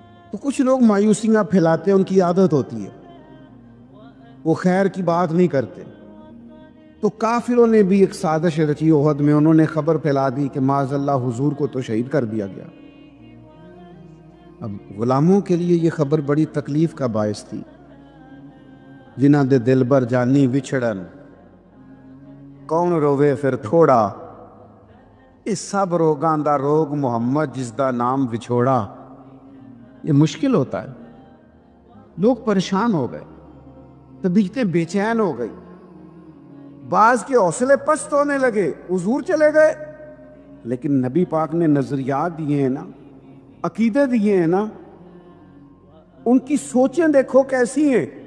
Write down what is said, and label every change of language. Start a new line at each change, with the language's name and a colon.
Urdu: تو کچھ لوگ مایوسیاں پھیلاتے ہیں، ان کی عادت ہوتی ہے، وہ خیر کی بات نہیں کرتے. تو کافروں نے بھی ایک سازش رچی احد میں، انہوں نے خبر پھیلا دی کہ معاذ اللہ حضور کو تو شہید کر دیا گیا. اب غلاموں کے لیے یہ خبر بڑی تکلیف کا باعث تھی.
Punjabi: جنہاں دے دل بر جانی وچھڑن، کون روے پھر تھوڑا، اس سب روگاں دا روگ محمد جس دا نام وچھوڑا.
Urdu: یہ مشکل ہوتا ہے. لوگ پریشان ہو گئے، طبیعتیں بے چین ہو گئی، بعض کے حوصلے پست ہونے لگے، حضور چلے گئے. لیکن نبی پاک نے نظریات دیے ہیں نا، عقیدے دیے ہیں نا، ان کی سوچیں دیکھو کیسی ہیں.